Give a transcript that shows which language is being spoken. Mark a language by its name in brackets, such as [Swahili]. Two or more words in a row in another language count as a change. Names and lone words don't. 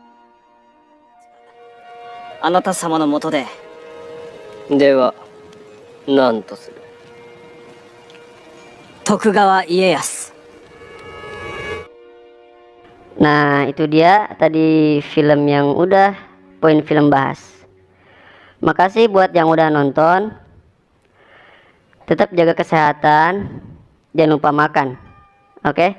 [Japanese] あなた様のもとで. ではなんとする。徳川家康。 [Indonesian] Nah, itu dia tadi film yang udah poin film bahas. Makasih buat yang udah nonton. Tetap jaga kesehatan, jangan lupa makan. Oke?